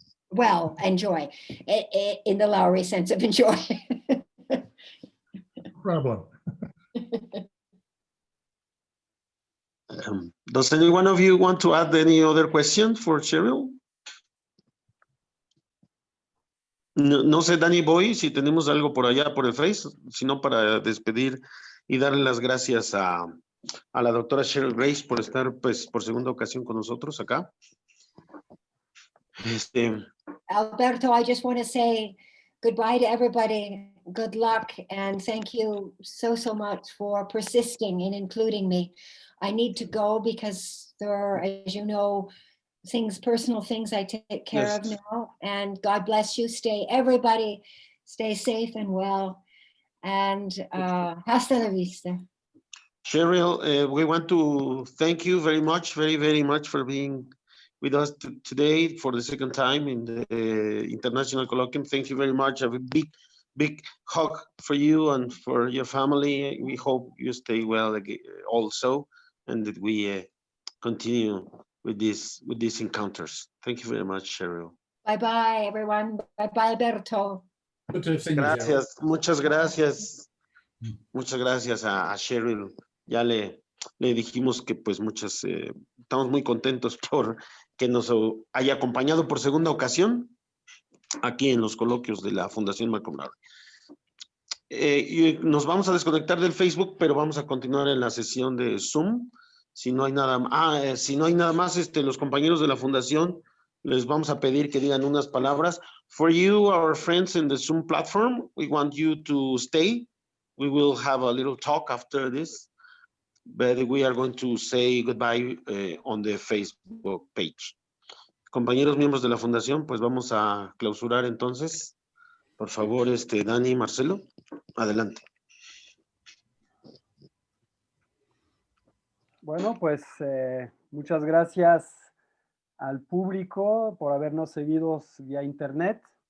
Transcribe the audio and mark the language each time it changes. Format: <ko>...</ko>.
<en>Well, enjoy in the Lowry sense of enjoy. No problem. Does any one of you want to add any other question for Sherrill?</en> <es>No sé, Dany Boy, si tenemos algo por allá por el Face, sino para despedir y darle las gracias a la doctora Sherrill Grace por estar, pues, por segunda ocasión con nosotros acá.</es> <en>Alberto, I just want to say goodbye to everybody. Good luck, and thank you so much for persisting in including me. I need to go because there are, as you know, personal things I take care of now. And God bless you. Everybody stay safe and well. And</en> <es>hasta la vista.</es> <en>Sherrill, we want to thank you very much, very much for being with us today for the second time in the International Coloquio. Thank you very much. Have a big hug for you and for your family. We hope you stay well also, and that we continue with these encounters. Thank you very much, Sherrill. Bye-bye, everyone. Bye-bye, Alberto. Good to have seen you, Sherrill.</en> <es>Gracias, muchas gracias. Muchas gracias a Sherrill. Ya le dijimos que pues estamos muy contentos por que nos haya acompañado por segunda ocasión aquí en los coloquios de la Fundación Malcolm Lowry. Y nos vamos a desconectar del Facebook, pero vamos a continuar en la sesión de Zoom. Si no hay nada más, los compañeros de la Fundación les vamos a pedir que digan unas palabras.</es> <en>For you, our friends in the Zoom platform, we want you to stay. We will have a little talk after this, but we are going to say goodbye on the Facebook page.</en> <es>Compañeros miembros de la Fundación, pues vamos a clausurar entonces. Por favor, Dany, Marcelo, adelante. Bueno, pues muchas gracias al público por habernos seguido vía internet.</es>